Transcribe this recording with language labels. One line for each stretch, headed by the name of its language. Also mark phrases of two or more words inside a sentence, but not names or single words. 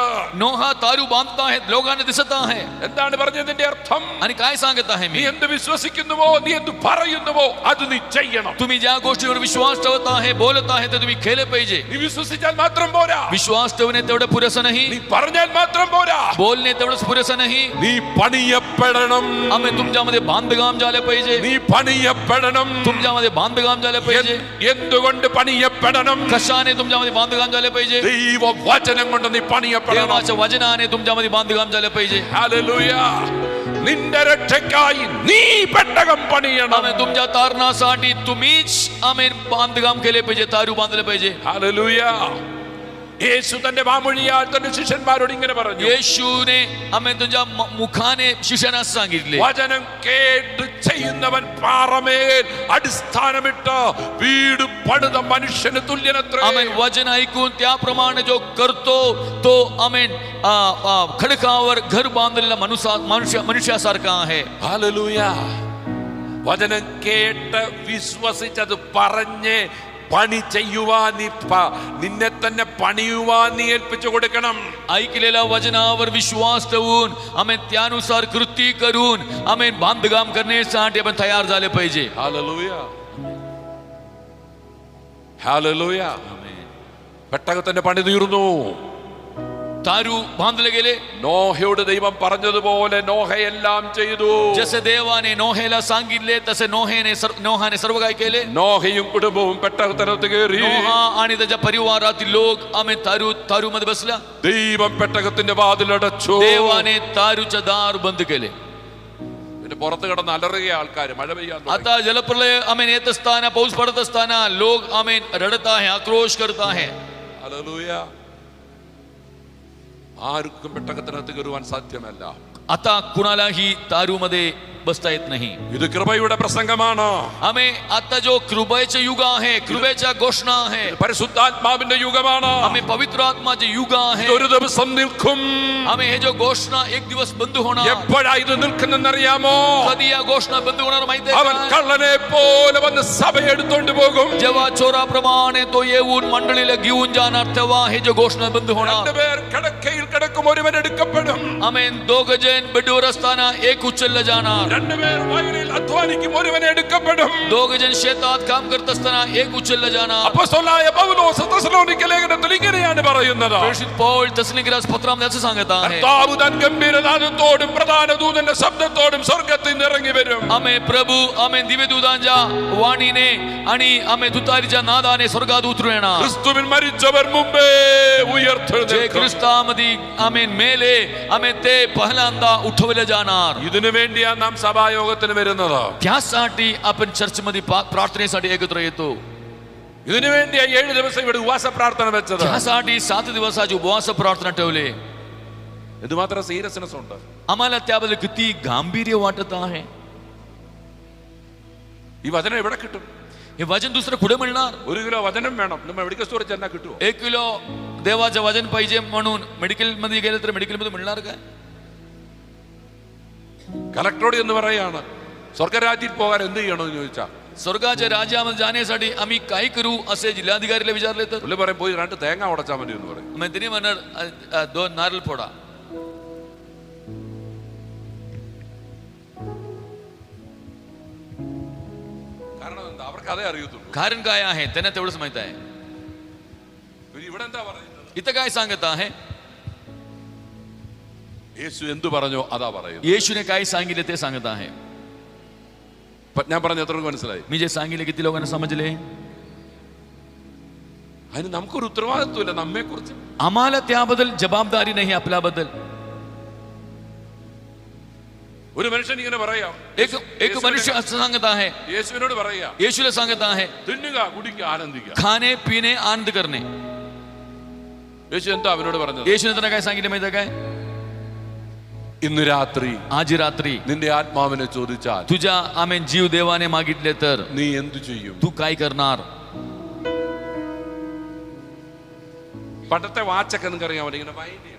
Marathi: नोहा तारू बांधत आहेत, लोकांना दिसत आहे.
Malayalam: എന്താണ് പറഞ്ഞതിന്റെ अर्थം?
Marathi: आणि काय सांगत आहे
Malayalam: നീ
Marathi: मी?
Malayalam: എന്ത് വിശ്വസിക്കുന്നുവോ, നീ എന്ത് പറയുന്നുവോ അത് നീ ചെയ്യണം.
Marathi: तुम्ही ज्या गोष्टीवर विश्वास ठेवत आहे, बोलत आहे, ते तुम्ही केले पाहिजे.
Malayalam: നീ വിശ്വസിച്ചാൽ മാത്രം പോരാ.
Marathi: विश्वास ठेवणे तेवढं पुरेसं नाही.
Malayalam: നീ പറഞ്ഞാൽ മാത്രം പോരാ.
Marathi: बोलणे तेवढंच पुरेसं नाही.
Malayalam: നീ പണിയപ്പെടണം.
Marathi: आम्ही तुमच्यामध्ये बांधकाम झाले पाहिजे.
Malayalam: നീ പണിയപ്പെടണം.
Marathi: तुमच्यामध्ये बांधकाम झाले पाहिजे.
Malayalam: എന്തുകൊണ്ട് പണിയപ്പെടണം?
Marathi: कशाने तुमच्यामध्ये बांधकाम झाले पाहिजे?
Malayalam: ദൈവ വചനം കൊണ്ട് നീ പണിയപ്പെടണം.
Marathi: देवाच्या वचनाने तुमच्यामध्ये बांधकाम झाले पाहिजे.
Malayalam: ഹല്ലേലൂയ. നിന്റെ രക്ഷയ്ക്കായി നീ പെട്ടകം പണിയണം.
Marathi: आम्ही तुमच्या तारणासाठी तुम्हीच आम्ही बांधकाम केले पाहिजे, तारू बांधले पाहिजे.
Malayalam: ഹല്ലേലൂയ. യേശു തന്റെ വാമൊഴിയാൽ തന്റെ ശിഷ്യന്മാരോട് ഇങ്ങനെ പറഞ്ഞു.
Marathi: येशूने आम्ही तुझ्या मुखाने शिष्यांना सांगितले,
Malayalam: വചനം കേട്ട് ചെയ്യുന്നവൻ പാറമേൽ അടിസ്ഥാനമിട്ട് വീട് പണിത മനുഷ്യന് തുല്യനത്രേ.
Marathi: आम्ही वचन ऐकून त्याप्रमाणे जो करतो तो आम्ही खडकावर घर बांधलेला मनुष्यासारखा आहे.
Malayalam: ഹല്ലേലൂയ. വചനം കേട്ട് വിശ്വസിച്ചത് പറഞ്ഞ് പണി ചെയ്യുവാൻ നിന്നെ തന്നെ പണിയുവാൻ നീ ഏൽപ്പിച്ചു കൊടുക്കണം.
Marathi: ऐकलेल्या वचनावर विश्वास ठेवून आम्ही त्यानुसार कृती करून आम्ही बांधकाम करण्यासाठी आपण तयार झाले पाहिजे.
Malayalam: ഹല്ലേലൂയ, ഹല്ലേലൂയ. പെട്ടകത്തിന്റെ പണി തീർന്നു.
Marathi: तारू बांधले गेले.
Malayalam: നോഹയോട് ദൈവം പറഞ്ഞതുപോലെ നോഹയെല്ലാം ചെയ്തു.
Marathi: जसे देवाने नोहेला सांगितले तसे नोहाने सर्व काय केले.
Malayalam: നോഹയും കുടുംബവും പെട്ടകത്തിനകത്ത് കയറി.
Marathi: नोहा आणि त्याच्या परिवारातील लोक आम्ही तारू मध्ये बसला.
Malayalam: ദൈവം പെട്ടകത്തിന്റെ വാതിലടച്ചു.
Marathi: देवाने तारूचे दार बंद केले.
Malayalam: പിന്നെ പുറത്ത് കിടന്ന് അലറുക ആൾക്കാർ. മഴ പെയ്യാൻ തുടങ്ങി.
Marathi: आता जलप्रलय आम्ही येत असताना, पाऊस पडत असताना लोक आम्ही रडत आहे, आक्रोश करत आहे.
Malayalam: ഹല്ലേലൂയ. ആർക്കും പെട്ടകത്തിനകത്ത് കയറുവാൻ സാധ്യമല്ല.
Marathi: आता कुणालाही तारू मध्ये बसता येत नाही.
Malayalam: ഇത് കൃപയുടെ പ്രസംഗമാണ്.
Marathi: आम्ही आता जो कृपेचे युग आहे, कृपेच्या घोषणा आहे.
Malayalam: പരിശുദ്ധാത്മാവിന്റെ യുഗമാണ്.
Marathi: आम्ही पवित्र आत्माचे युग आहे.
Malayalam: ഒരു ദിവസം നിൽക്കും.
Marathi: आम्ही हे जो घोषणा एक दिवस बंद होणार.
Malayalam: എപ്പോഴാ ഇത് നിൽക്കുന്നറിയാമോ?
Marathi: कधी या घोषणा बंद होणार माहिती
Malayalam: അവൻ
Marathi: आहे?
Malayalam: കള്ളനെ പോലെ വന്ന് സഭയെ എടുത്തോണ്ട് പോകും.
Marathi: जेव्हा चोराप्रमाणे तो येऊन मंडळीला घेऊन जाणार, तेव्हा हे जो घोषणा बंद होणार.
Malayalam: രണ്ടുപേർ കിടക്കയിൽ കിടക്കും ഒരുവൻ എടുക്കപ്പെടും.
Marathi: आमेन. 2 गजन बेडवर असताना एक उचलला जाणार.
Malayalam: 2 പേർ വയലിൽ അധ്വാനിക്കും ഒരുവൻ എടുക്കപ്പെടും.
Marathi: 2 गजन शेतात काम करत असताना एक उचलला जाणार.
Malayalam: അപ്പോസ്തലനായ പൗലോസ് തെസ്സലോനിക്ക ലേഖനത്തിൽ ഇങ്ങനെയാണ് പറയുന്നത്.
Marathi: प्रेषित पौल തെസ്സലോനിക്കരാസ് പത്രാം ദേശ सांगत आहे.
Malayalam: കർത്താവ് തൻ ഗംഭീരനാദത്തോടും പ്രധാന ദൂതന്റെ ശബ്ദത്തോടും സ്വർഗ്ഗത്തിൽ നിന്ന് ഇറങ്ങി വരും.
Marathi: आमेन. प्रभू आमेन दिव्यदूतांच्या वाणीने आणि आमेन तुतारीच्या नादाने स्वर्गात उतरून येणार.
Malayalam: ക്രിസ്തുവിൽ മരിച്ചവർ മുമ്പേ
Marathi: जे
Malayalam: ഉയർത്തെഴുന്നേൽക്കും.
Marathi: ख्रिस्तामध्ये आमेन मेले आमेन ते पहिल्यांदा उठवले जाणार.
Malayalam: ഇതിനു വേണ്ടിയാണ് നാം സഭായോഗത്തിന് വരുന്നത്.
Marathi: त्यासाठी आपण चर्चमध्ये प्रार्थनेसाठी एकत्र येतो.
Malayalam: ഇതിനു വേണ്ടിയാണ് 7 ദിവസം ഇവിടെ ഉപവാസ പ്രാർത്ഥന വെച്ചത്.
Marathi: त्यासाठी 7 दिवसाची उपवास प्रार्थना ठेवले.
Malayalam: എന്തുമാത്രം സീരിയസ്നെസ് ഉണ്ട്.
Marathi: आम्हाला त्याबद्दल किती गांभीर्य वाटत आहे.
Malayalam: ഈ വചനം എവിടെ കിട്ടും?
Marathi: हे वचन दुसरं कुठे मिळणार?
Malayalam: 1 കിലോ വചനം വേണം. നമ്മൾ മെഡിക്കൽ സ്റ്റോറിൽ ചെന്നാൽ കിട്ടുമോ?
Marathi: 1 किलो देवाचं वचन पाहिजे म्हणून मेडिकल मध्ये गेले तर मेडिकल मध्ये मिळणार काय?
Malayalam: കളക്ടറോട് എന്ന് പറയാണ് സ്വർഗരാജ്യത്തിൽ പോകാൻ എന്ത് ചെയ്യണമെന്ന് ചോദിച്ചാൽ
Marathi: स्वर्गाच्या राज्यामध्ये जाण्यासाठी आम्ही काय करू असे जिल्हाधिकारीला विचारले तर
Malayalam: പുള്ളി പറയും പോയി 2 തേങ്ങ ഉടച്ചാൽ മതി എന്ന് പറയും.
Marathi: मग तिने म्हणणार 2 नारळ फोडा.
Malayalam: കാരണം എന്താ? അവർക്ക് അതേ അറിയത്തുള്ളൂ.
Marathi: कारण काय आहे त्यांना तेवढंच माहित आहे.
Malayalam: ഇവിടെ എന്താ പറയുന്നത്?
Marathi: इथं काय सांगत आहे?
Malayalam: യേശു എന്തു പറഞ്ഞോ അതാ പറയുന്നത്.
Marathi: येशूने काय सांगितले ते सांगत आहे.
Malayalam: ഞാൻ പറഞ്ഞ എത്ര മനസ്സിലായി?
Marathi: मी जे सांगितले किती लोकांना समजले?
Malayalam: അതിന് നമുക്കൊരു ഉത്തരവാദിത്വമില്ല നമ്മെ കുറിച്ച്.
Marathi: आम्हाला त्याबद्दल जबाबदारी नाही आपल्याबद्दल.
Malayalam: ഒരു മനുഷ്യൻ ഇങ്ങനെ പറയാം.
Marathi: एक मनुष्य असं सांगत आहे.
Malayalam: യേശുവിനോട് പറയാ
Marathi: येशूला सांगत आहे
Malayalam: തിന്നുക കുടിക്കുക ആനന്ദിക്കുക.
Marathi: खाणे पिणे आनंद करणे.
Malayalam: യേശു എന്താ അവനോട് പറഞ്ഞത്?
Marathi: येशूने त्यांना काय सांगितले माहिती काय?
Malayalam: ഇന്ന് രാത്രി
Marathi: आज रात्री
Malayalam: നിന്റെ ആത്മാവിനെ ചോദിച്ചാൽ
Marathi: तुझ्या आमेन जीव देवाने मागितले तर
Malayalam: നീ എന്തു ചെയ്യും?
Marathi: तू काय करणार?
Malayalam: പണ്ടത്തെ വാച്ചൊക്കെ നിങ്ങൾക്ക് അറിയാമല്ലോ ഇങ്ങനെ വൈൻഡ് ചെയ്യണം.